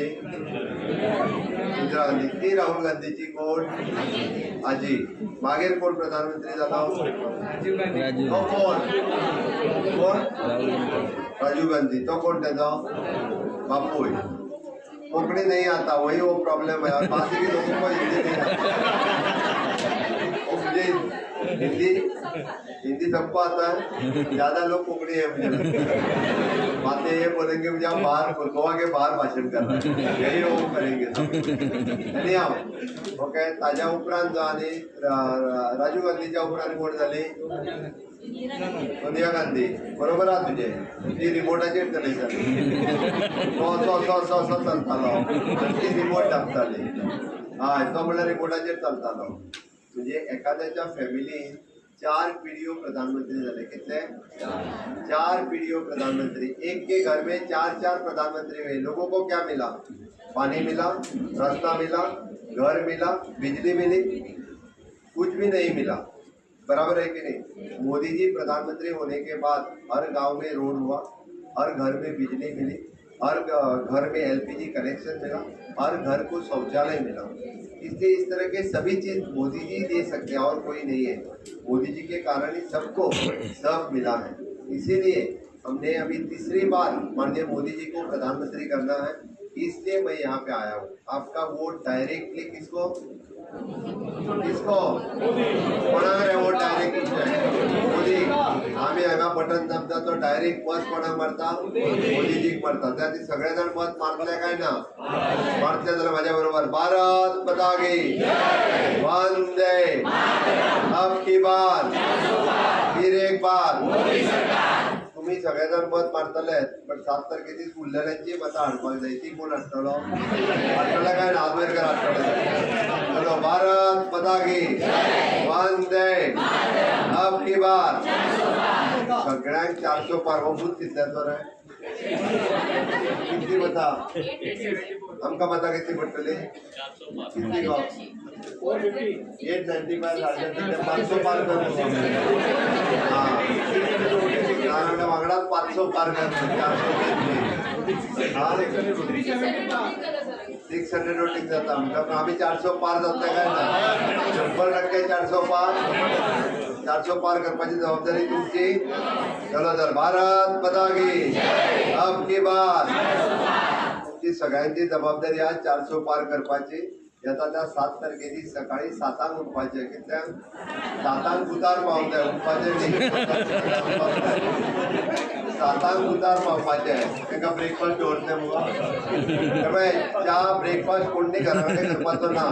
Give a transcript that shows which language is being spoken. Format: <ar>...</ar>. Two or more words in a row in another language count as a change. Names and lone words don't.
<kok>इंदिरा गांधी. ती राहुल गांधीची कोण? आजी. मागीर कोण प्रधानमंत्री जालो? तो कोण? राजीव गांधी. तो कोण तेजो बापूय.</kok> <hi>कोंकणी नहीं आता, वही वो प्रॉब्लम है. बाकी के लोगों को हिंदी नहीं आता. मुझे हिंदी सबको आता है, ज्यादा लोग कोंकणी है मुझे. बातें ये बोलेंगे मुझे हम बाहर गोवा के बाहर भाषण कर रहे हैं, यही वो करेंगे. ओके.</hi> <kok>ताज्या उपरांत जो आनी राजीव गांधीच्या उपरांत कोण जाली? सोनिया गांधी. बरोबर आहा तुझे. ती रिमोटाचेर चलयताली. तो चलतालो आनी ती रिमोट दाखताली. हय, तो म्हणल्यार रिमोटाचेर चलतालो. म्हणजे एखाद्याच्या फॅमिलीन 4 पिढियो प्रधानमंत्री झाले. कितले? 4 पिढियो प्रधानमंत्री.</kok> <hi>एक के घर में 4 प्रधानमंत्री हुए. लोगों को क्या मिला? पानी मिला, रास्ता मिला, घर मिला, बिजली मिली, कुछ भी नहीं मिला. बराबर है कि नहीं? मोदी जी प्रधानमंत्री होने के बाद हर गांव में रोड हुआ, हर घर में बिजली मिली, हर घर में LPG कनेक्शन मिला, हर घर को शौचालय मिला. इसलिए इस तरह के सभी चीज मोदी जी दे सकते हैं और कोई नहीं है. मोदी जी के कारण ही सबको सब मिला है. इसीलिए हमने अभी तीसरी बार माननीय मोदी जी को प्रधानमंत्री करना है. इसलिए मैं यहाँ पे आया हूँ. आपका वोट डायरेक्टली किसको</hi> <kok>कोणाक रे</kok> <hi>वोट डायरेक्ट मोदी.</hi> <kok>आम्ही हांगा बटन दाबता तो डायरेक्ट मत कोणाक मारता? मोदीजीक मारता. त्या ती सगळे जण मत मारतले काय ना? मारतले जाल्यार माझ्या बरोबर</kok> <hi>भारत माता की वंदे अब की बार फिर एक बार.</hi> <kok>तुम्ही सगळेजण मत मारतले, पण 7 तारखेची उरलेल्यांची मतां हाडपाक जाय. ती कोण हाडटलो? हाडटले काय नागवेरकर हाडटले.</kok> <hi>चलो, भारत माता की वंदे अब की बार.</hi> <kok>सगळ्यांक 400 पार. हो बूथ कितल्याचो रे? कितली मतां? आमकां मतां कितली पडटली? कितली गो? 895 500 पार करता. वांगडात 500 पार करता. 600 वोटिंग जाता. म्हणटा आम्ही 400 पार जातले काय ना? 100% 400 पार. 400 पार करपाची जबाबदारी तुमची. चलो तर,</kok> <hi>भारत माता की अब की बार.</hi> <kok>तुमची सगळ्यांची जबाबदारी आज 400 पार करपाची. येता त्या 7 तारखेची सकाळी 7 उठपाचे. कितल्यांक? 7 उतार पावता. उठपाचे न्ही, 7 उतार पावपाचे. ताका ब्रेकफास्ट दवरतले मुगो. च्या ब्रेकफास्ट कोणी घरा कडेन करपाचो ना.</kok>